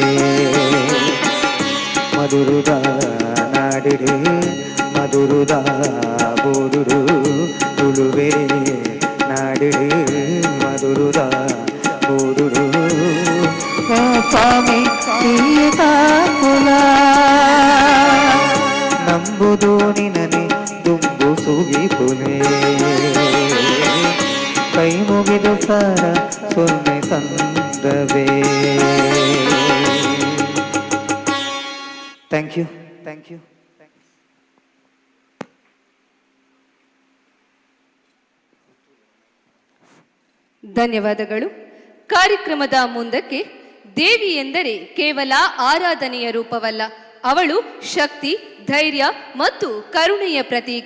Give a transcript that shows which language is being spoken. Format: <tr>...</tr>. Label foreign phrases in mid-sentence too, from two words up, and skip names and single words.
<tcy>ಮಧುರುದ ನಾಡಿಡು ಮಧುರುದ ಬೋಡುಡು ತುಳುವೆ ನಾಡಿಡು ಮಧುರುದ ಬೋಡುಡು ಸ್ವಾಮಿ ಕುಲ ನಂಬುದು ನಿನನೆ ದುಂಬು ಸೂಗಿಪುವೆ ಕೈ ಮುಗಿದ ಸಾರ ಸೊಲ್ಮೆ ಸಂದವೇ</tcy> <en>thank you thank you</en> <kn>ಧನ್ಯವಾದಗಳು. ಕಾರ್ಯಕ್ರಮದ ಮುಂದಕ್ಕೆ ದೇವಿ ಎಂದರೆ ಕೇವಲ ಆರಾಧನೆಯ ರೂಪವಲ್ಲ, ಅವಳು ಶಕ್ತಿ, ಧೈರ್ಯ ಮತ್ತು ಕರುಣೆಯ ಪ್ರತೀಕ.</kn>